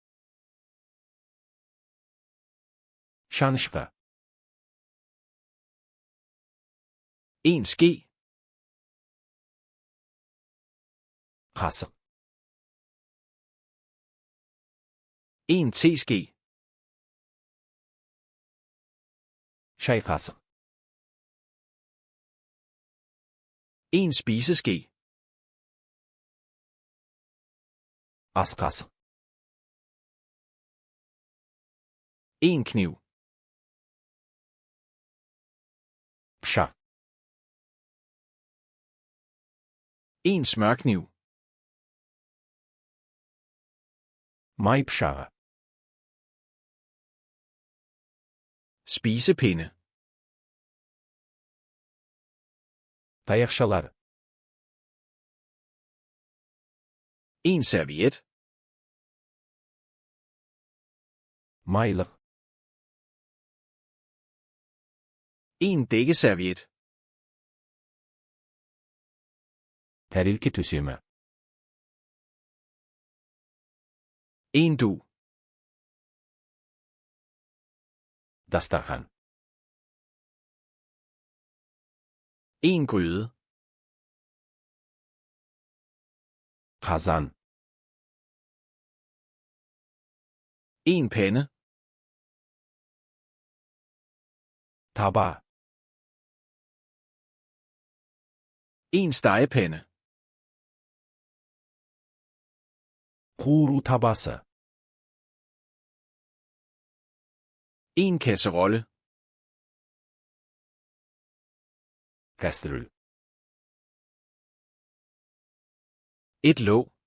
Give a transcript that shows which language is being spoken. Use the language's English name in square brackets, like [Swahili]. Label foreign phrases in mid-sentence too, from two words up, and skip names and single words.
[Kazakh] Шанышқы. [Danish] En ske. [Kazakh] Қасық. [Danish] En teske. [Kazakh] Шай қасық. [Danish] En spiseske. [Kazakh] Ас қасық. [Danish] En kniv. [Kazakh] Пышақ. [Danish] En smørkniv. [Kazakh] Май пышағы. [Danish] Spisepinde. [Kazakh] Таяқшалар. [Danish] En serviet. [Kazakh] Майлық. [Danish] En dækkeserviet. [Kazakh] Тәрелке төсемі. [Danish] En dug. [Kazakh] Дастархан. [Danish] En gryde. [Kazakh] Қазан. [Danish] En pande. [Kazakh] Таба. [Danish] En stegepande. [Kazakh] Қуыру табасы. [Danish] En kasserolle. [Kazakh] Кастрюль. [Danish] Et låg.